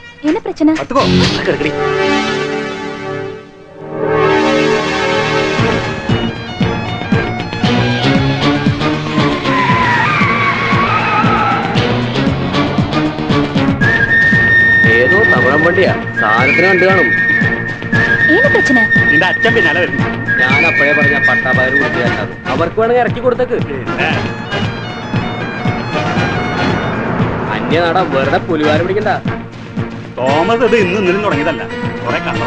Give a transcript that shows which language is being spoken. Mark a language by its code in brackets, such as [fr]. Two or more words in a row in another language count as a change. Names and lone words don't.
[ta] என்ன பிரச்சனை? [ml] പുറത്തു പോ. കിടക്കടി. ഏതോ തമിഴൻ വണ്ടിയാ, സാധനത്തിന് കണ്ടു കാണും. [ta] என்ன பிரச்சனை? [ml] നിന്റെ അച്ഛൻ പിന്നാലെ വരുന്നു. ഞാൻ അപ്പോഴേ പറഞ്ഞ പട്ടാപകർ കൊടുത്തിയാൽ അവർക്ക് വേണമെങ്കിൽ ഇറക്കി കൊടുത്തേക്ക്. അന്യനാടാ, വെറുതെ പുലിവാരം പിടിക്കണ്ട. തോമസ് ഇത് ഇന്നും ഇന്നലും തുടങ്ങിയതല്ല, കുറെ കണ്ടതാ.